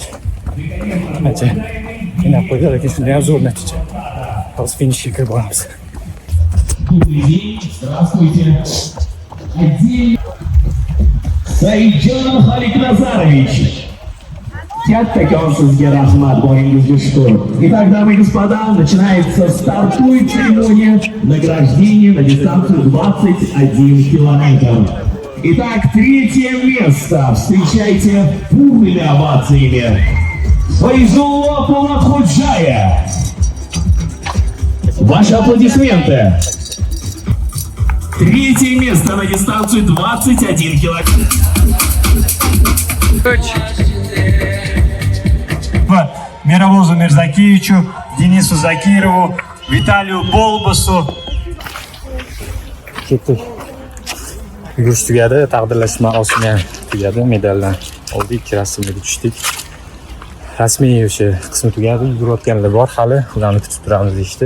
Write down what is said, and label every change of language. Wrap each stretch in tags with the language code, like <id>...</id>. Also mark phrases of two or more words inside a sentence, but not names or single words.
<uz>Ancha qiynab qo'ydi, lekin shunday ham zo'r natija. Hozir finishga kirib boramiz.</uz> <ru>Здравствуйте.</ru> <uz>Saidjon Xoliqnazarovich. Kattakon sizga rahmat, boyingizga shukr.</uz> <ru>Итак, дамы и господа, начинается стартует церемония награждения на дистанцию 21 километр. Итак, третье место. Встречайте бурными овациями Файзулло Полатходжая. Ваши аплодисменты. Третье место на дистанцию 21 километр. Miravozу Mirzakiyevichu, Denisu Zakirovу, Vitaliyu Bolbosu.</ru> <uz>Ketdik. Yugurish tugadi, taqdirlash marosimi ham tugadi, medaldan oldik, rasmga tushdik. Rasmiy o'sha qismi tugadi, yugurayotganlar bor hali, ularni kutib turamiz deyishdi.</uz>